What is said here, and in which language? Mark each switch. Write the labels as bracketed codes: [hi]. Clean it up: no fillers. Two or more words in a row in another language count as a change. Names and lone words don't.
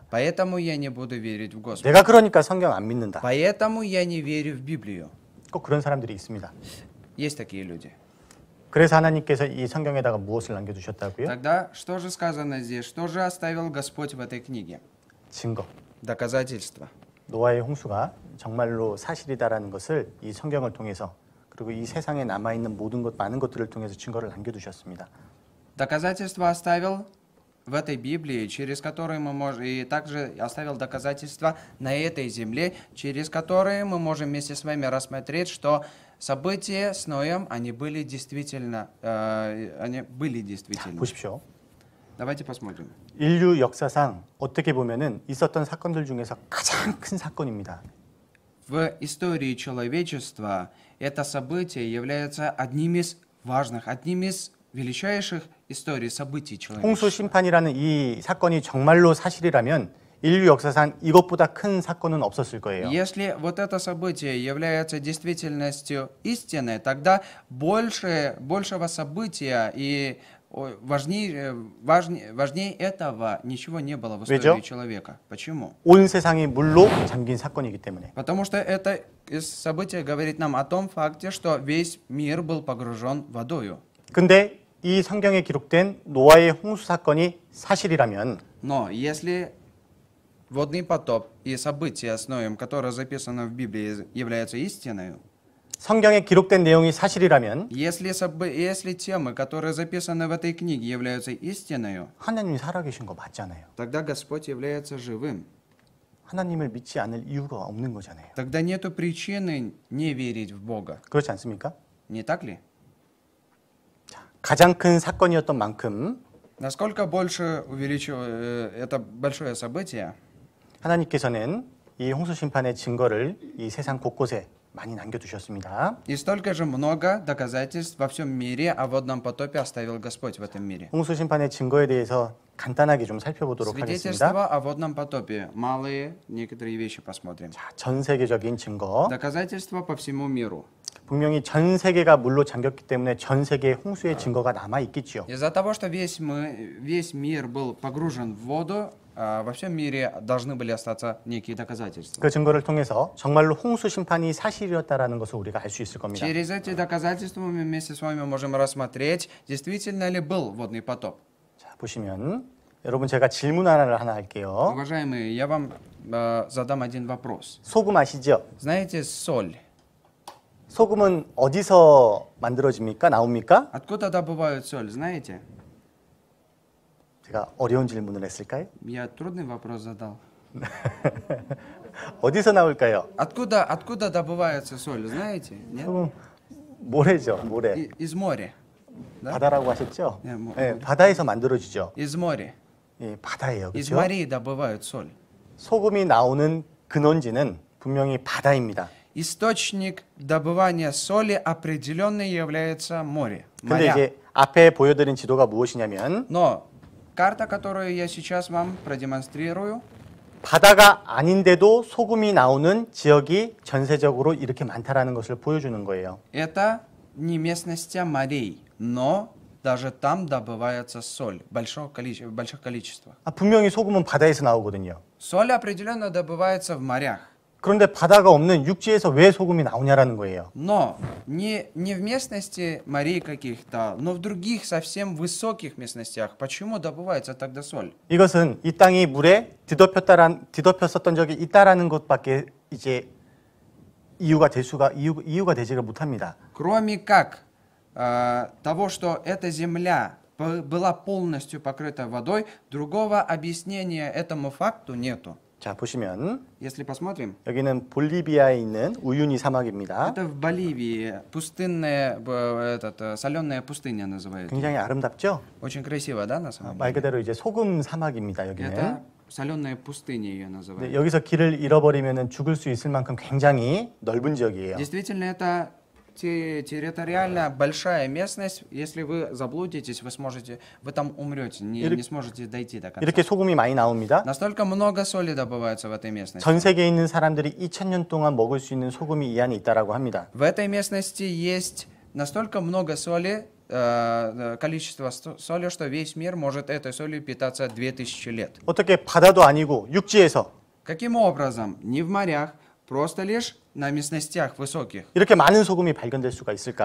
[ru] Поэтому я не буду верить в Господа. [ko] 내가 그러니까 성경 안 믿는다. [ru] Поэтому я не верю в Библию. [ko] 꼭 그런 사람들이 있습니다. [ru] Есть такие люди. [ko] 그래서 하나님께서 이 성경에다가 무엇을 남겨두셨다고요? [ru] Тогда что же сказано здесь? Что же оставил Господь в этой книге? [ko] 증거. [ru] Доказательства. [ko] 노아의 홍수가 정말로 사실이다라는 것을 이 성경을 통해서 그리고 이 세상에 남아있는 많은 것들을 통해서 증거를 남겨두셨습니다. [ru] Доказательства оставил в этой Библии, через которые мы можем, и также оставил доказательства на этой земле, через которые мы можем вместе с вами рассмотреть, что события с Ноем, они были действительно. [ko] 보십시오. [ru] Давайте посмотрим. [ko] 인류 역사상 어떻게 보면은 있었던 사건들 중에서 가장 큰 사건입니다. [ru] В истории человечества это событие является одним из важных, одним из величайших историй событий [ko] 홍수 [ru] человечества. [ko] 심판이라는 이 사건이 정말로 사실이라면 인류 역사상 이것보다 큰 사건은 없었을 거예요. [ru] Если вот это событие является действительностью истины, тогда большего события и важнее этого ничего не было в истории человека. Почему? [ko] 온 세상이 물로 잠긴 사건이기 때문에. [ru] Потому что это событие говорит нам о том факте, что весь мир был погружен водою. [ko] 근데 이 성경에 기록된 노아의 홍수 사건이 사실이라면 [ru] Но если водный потоп и события с Ноем, которые записаны в Библии, являются истиной, [ko] 성경에 기록된 내용이 사실이라면 [ru] если темы, которые записаны в этой книге, являются истиной, [ko] 하나님이 살아계신 거 맞잖아요. [ru] тогда Господь является живым. [ko] 하나님을 믿지 않을 이유가 없는 거잖아요. [ru] Тогда нету причины не верить в Бога. [ko] 그렇지 않습니까? [ru] Не так ли? [ko] 가장 큰 사건이었던 만큼 [ru] Насколько больше это большое событие, [ko] 하나님께서는 이 홍수 심판의 증거를 이 세상 곳곳에 많이 남겨두셨습니다. [ru] и столько же много доказательств во всем мире о водном потопе оставил Господь в этом мире. [ko] 홍수 심판의 증거에 대해서 간단하게 좀 살펴보도록 하겠습니다. [ru] Свидетельства о водном потопе. Малые некоторые вещи посмотрим. [ko] 자, 전 세계적인 증거. [ru] Доказательства по всему миру. [ko] 분명히 전 세계가 물로 잠겼기 때문에 전 세계에 홍수의 증거가 남아 있겠지요. [ru] Из-за того, что весь мир был погружен в воду, во всем мире должны были остаться некие доказательства. [ko] 그 증거를 통해서 정말로 홍수 심판이 사실이었다라는 것을 우리가 알 수 있을 겁니다. [ru] Через эти доказательства мы вместе с вами можем рассмотреть, действительно ли был водный потоп. [ko] 자, 보시면 여러분 제가 질문 하나를 할게요. [ru] Уважаемые, я вам задам один вопрос. [ko] 소금 아시죠? [ru] Знаете соль? [ko] 소금은 어디서 만들어집니까? 나옵니까? [ru] Откуда добывают соль, знаете? [ko] 제가 어려운 질문을 했을까요? [ru] Я трудный вопрос задал. [ko] 어디서 나올까요? [ru] Откуда добывается соль, знаете? Нет? [ko] 소금 모래죠, 모래. [ru] Из моря. Да? [ko] 바다라고 하셨죠? 네, 뭐, 네, 바다에서 만들어지죠. [ru] Из моря. [ko] 예, 바다예요, [ru] Из [ko] 그렇죠? [ru] морей добывают соль. [ko] 소금이 나오는 근원지는 분명히 바다입니다. [ru] Источник добывания соли определенно является море. [ko] 근데 [ru] Моря. [ko] 이제 앞에 보여드린 지도가 무엇이냐면 [ru] Но карта, которую я сейчас вам продемонстрирую, [ko] 바다가 아닌데도 소금이 나오는 지역이 전세적으로 이렇게 많다라는 것을 보여주는 거예요. [ru] это не местности морей, но даже там добывается соль в больших количествах. [ko] 분명히 소금은 바다에서 나오거든요. [ru] Соль определенно добывается в морях. [ko] 그런데 바다가 없는 육지에서 왜 소금이 나오냐라는 거예요. [ru] Но не в местности морей каких-то, но в других совсем высоких местностях. Почему добывается тогда соль? [ko] 이것은 이 땅이 물에 뒤덮였었던 적이 있다라는 것밖에 이제 이유가 되지를 못합니다. [ru] Кроме как того, что эта земля была полностью покрыта водой, другого объяснения этому факту нету. [ko] 자, 보시면 [ru] Если посмотрим, [ko] 여기는 볼리비아에 있는 우유니 사막입니다. [ru] это в Боливии пустынная, соленая пустыня называют. [ko] 굉장히 아름답죠? [ru] Очень красиво, да, на самом [ko] 말 [ru] деле? [ko] 그대로 이제 소금 사막입니다. 여기는. [ru] Это соленая пустыня ее [ko] 네, [ru] называют. [ko] 여기서 길을 잃어버리면 죽을 수 있을 만큼 굉장히 넓은 지역이에요. [ru] Действительно, это территориально большая местность. Если вы заблудитесь, вы там умрете, не сможете дойти до конца. [ko] 이렇게 소금이 많이 나옵니다. [ru] Настолько много соли добывается в этой местности. [ko] 전 세계에 있는 사람들이 2000년 동안 먹을 수 있는 소금이 이 안에 있다라고 합니다. [ru] В этой местности есть настолько много соли, количество соли, что весь мир может этой солью питаться 2000 лет. [ko] 어떻게 바다도 아니고 육지에서 [ru] Каким образом? Не в морях, просто лишь на местностях высоких. [ko] 이렇게 많은 소금이 발견될 수가 있을까?